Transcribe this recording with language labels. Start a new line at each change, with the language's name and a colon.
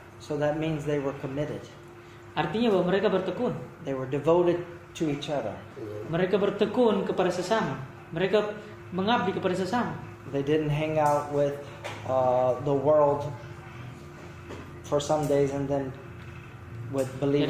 English: So that means they were committed.
Indonesian: Artinya bahwa mereka bertekun.
English: They were devoted to each other.
Indonesian: Mereka bertekun kepada sesama. Mereka mengabdi kepada sesama.
English: They didn't hang out with the world for some days and then with believers.